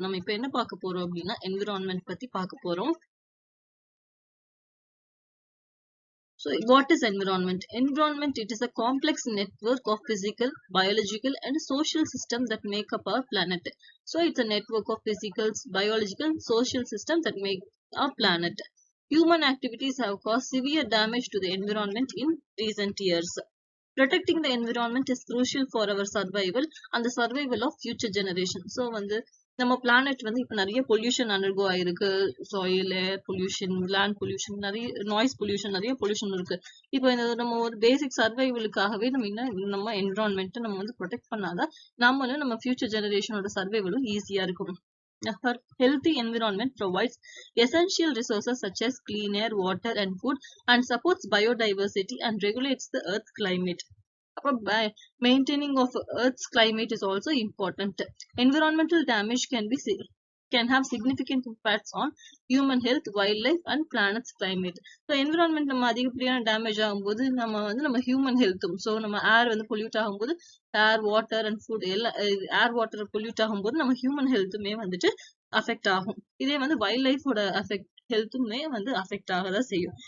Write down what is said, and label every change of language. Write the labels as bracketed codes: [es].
[ta] நம்ம இப்ப என்ன பார்க்க போறோம் அப்படின்னா environment பத்தி பார்க்க போறோம். [en] So, what is environment? Environment, it is a complex network of physical, biological, and social systems that make up our planet. So, it's a network of physical, biological, social systems that make our planet. Human activities have caused severe damage to the environment in recent years. Protecting the environment is crucial for our survival and the survival of future generations. [ta] So வந்து நம்ம planet வந்து இப்ப நிறைய pollution undergo ஆயிருக்கு. Soil, air pollution, land pollution, நிறைய noise pollution, நிறைய pollution இருக்கு. இப்போ இந்த நம்ம ஒரு பேசிக் சர்வைவலுக்காகவே நம்ம என்விரான்மெண்ட் நம்ம வந்து ப்ரொடெக்ட் பண்ணாதான் நம்மளும் நம்ம ஃபியூச்சர் ஜெனரேஷனோட சர்வைவலும் ஈஸியா இருக்கும். [en] A healthy environment provides essential resources such as clean air, water, and food, and supports biodiversity and regulates the Earth's climate. Maintaining of Earth's climate is also important. Environmental damage can have significant impacts on human health, wildlife, and planet's climate. [ta] So environment நம்ம அதிகப்படியான damage ஆகும்போது நம்ம human ஹெல்த்தும், so நம்ம ஏர் வந்து pollute ஆகும்போது ஏர், water and food எல்லாம், air water pollute ஆகும்போது நம்ம ஹியூமன் ஹெல்த்துமே வந்துட்டு அஃபெக்ட் ஆகும். இதே வந்து வைல்ட் லைஃபோட ஹெல்த்துமே வந்து அஃபெக்ட் ஆகதான் செய்யும்.